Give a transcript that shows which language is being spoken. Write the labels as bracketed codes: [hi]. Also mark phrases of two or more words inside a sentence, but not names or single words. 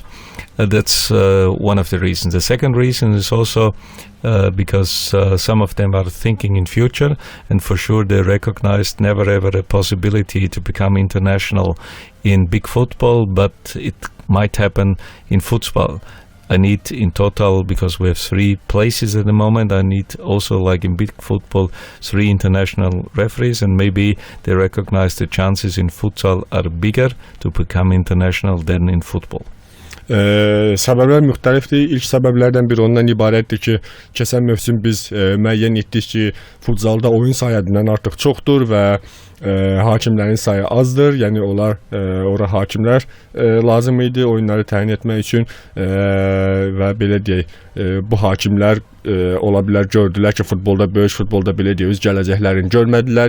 [en] That's one of the reasons. The second reason is also because some of them are thinking in future, and for sure they recognized never ever a possibility to become international in big football, but it might happen in football. I need in total, because we have 3 places at the moment, I need also, like in big football, 3 international referees, and maybe they recognize the chances in futsal are bigger to become international than in football. [az] Səbəblər müxtəlifdir. İlk səbəblərdən biri ondan ibarətdir ki, keçən mövsüm biz müəyyən etdik ki, futsalda oyun sayı həddindən artıq çoxdur və hakimlərin sayı azdır. Yəni onlar ora hakimlər lazım idi oyunları təyin etmək üçün və belə deyək, bu hakimlər ola bilər gördülər ki, böyük futbolda belə deyək, öz gələcəklərini görmədilər.